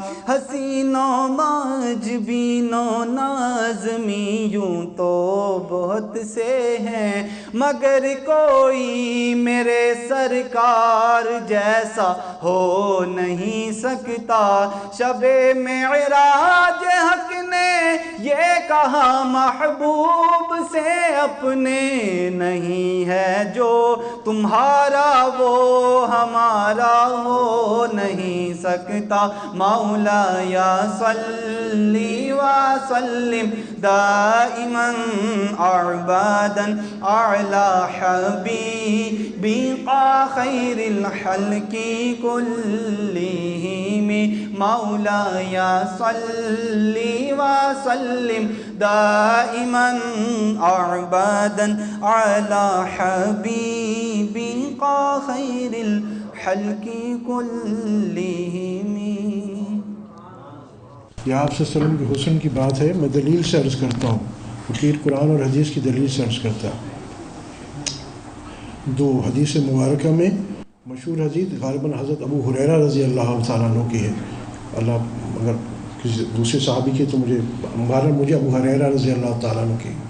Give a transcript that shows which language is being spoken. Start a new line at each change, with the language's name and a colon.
Urdu: حسینوں معجبینوں نازمی یوں تو بہت سے ہیں، مگر کوئی میرے سرکار جیسا ہو نہیں سکتا، شب معراج حق نے یہ کہا محبوب سے اپنے، نہیں ہے جو تمہارا وہ ہمارا ہو نہیں سکتا،
Arabic: مولا یا صلی وسلم دائما أعبادا أعلى حبيبي خير الخلق كلهم مولاي صل وسلم دائما أعبادا على حبيبك خير الخلق كلهم.
Urdu: یہ آپ صلی اللہ علیہ وسلم کے حسن کی بات ہے. میں دلیل سے عرض کرتا ہوں، فقیر قرآن اور حدیث کی دلیل سے عرض کرتا ہے. دو حدیث مبارکہ میں مشہور حدیث غالباً حضرت ابو ہریرہ رضی اللہ تعالیٰ عنہ کی ہے. اللہ اگر کسی دوسرے صحابی کی تو مجھے ابو ہریرہ رضی اللہ تعالیٰ عنہ کی.